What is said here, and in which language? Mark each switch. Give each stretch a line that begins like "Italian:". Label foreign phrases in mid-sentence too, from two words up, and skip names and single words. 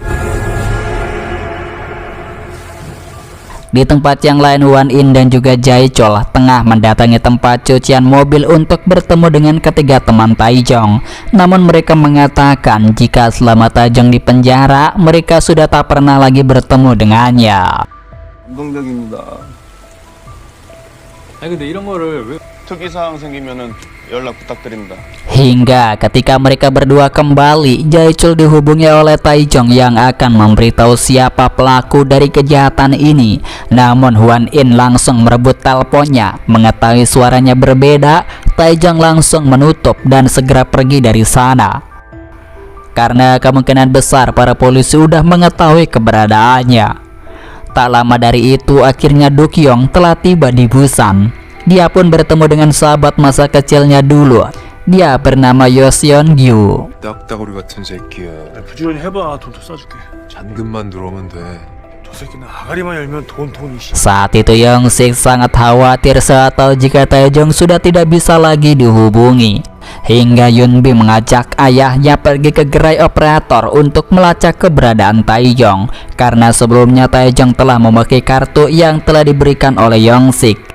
Indonesian: Di tempat yang lain, Hwan In dan juga Jae-chol tengah mendatangi tempat cucian mobil untuk bertemu dengan ketiga teman Taejong. Namun mereka mengatakan jika selama Taejong di penjara, mereka sudah tak pernah lagi bertemu dengannya.
Korean: 감동적입니다. 아니 근데 이런 거를 왜 특이사항 생기면은 연락 부탁드립니다.
Indonesian: Hingga ketika mereka berdua kembali, Jae-chol dihubungi oleh Taejong yang akan memberitahu siapa pelaku dari kejahatan ini. Namun Hwan In langsung merebut teleponnya. Mengetahui suaranya berbeda, Taejong langsung menutup dan segera pergi dari sana. Karena kemungkinan besar para polisi sudah mengetahui keberadaannya. Tak lama dari itu, akhirnya Dokyung telah tiba di Busan. Dia pun bertemu dengan sahabat masa kecilnya dulu. Dia bernama Yoseon-gyu.
Korean: 딱따구리 같은 새끼야. 부지런히 해봐. 돈 더 싸줄게. 잔금만 들어오면 돼. 저 새끼는 아가리만 열면 돈이
Indonesian: Saat itu Young-sik sangat khawatir saat tahu jika Taejong sudah tidak bisa lagi dihubungi. Hingga Yunbi mengajak ayahnya pergi ke gerai operator untuk melacak keberadaan Taejong, karena sebelumnya Taejong telah memakai kartu yang telah diberikan oleh Young-sik.